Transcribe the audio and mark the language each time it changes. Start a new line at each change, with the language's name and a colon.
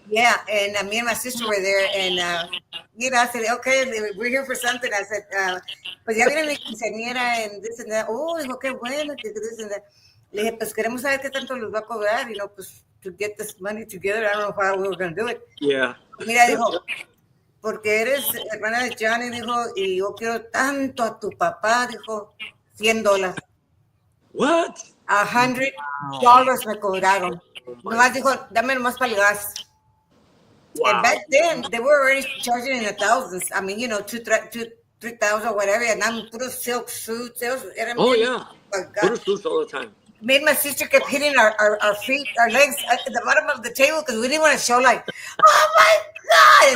English: Yeah, and me and my sister were there, and I said, okay, we're here for something. I said,
Spanish: pues ya viene mi quinceañera
English: and this and that.
Spanish: Oh, dijo, qué bueno, que
English: this and that.
Spanish: Le dije, pues queremos saber qué tanto les va a cobrar, pues
English: to get this money together. I don't know how we were going to do it. Yeah.
Spanish: Mira, dijo, porque eres hermana de Johnny, dijo, y yo quiero tanto a tu papá, dijo, $100.
English: What?
Spanish: $100 me cobraron. Nomás dijo, dame nomás para el gas.
English: Wow. And back then, they were already charging in the thousands. I mean, 3,000 or whatever. And I'm put silk suits. Oh yeah. Put suits all the time. Me and my sister kept hitting our feet, our legs at the bottom of the table because we didn't want to show like, oh my God.